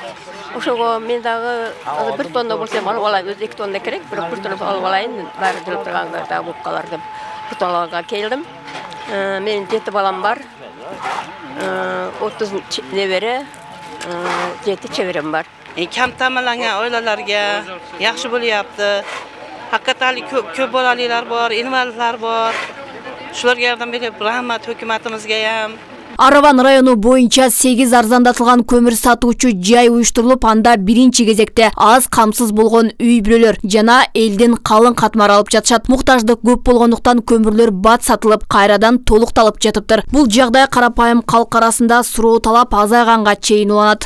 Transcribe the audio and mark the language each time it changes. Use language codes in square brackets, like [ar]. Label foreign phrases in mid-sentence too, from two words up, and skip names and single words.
[ky] Ошого мен дагы 1 тонна болсо алып алайын, өзү 2 тонна керек, бирок 1 тонна алып алайын, баары жүрүп турганга да болуп калар деп 1 тоннага келдим. Менин 7 балам бар. 30 небере, 7 чеберем бар. [uz] Kam ta'minlangan oilalarga yaxshi bo'lyapti. Haqiqatan ko'p bolalilar bor, invalidlar bor. Shularga yordam berib, rahmat hukumatimizga ham. [ky] Араван району боюнча 8 арзандатылган көмүр сатуучу жай уюштурулуп, анда биринчи кезекте аз камсыз болгон үй бүлөлөр жана элдин калың катмары алып жатышат. Муктаждык көп болгондуктан көмүрлөр бат сатылып, кайрадан толукталып жатыптыр. Бул жагдай карапайым калк арасында суроо талап азайганга чейин уланат.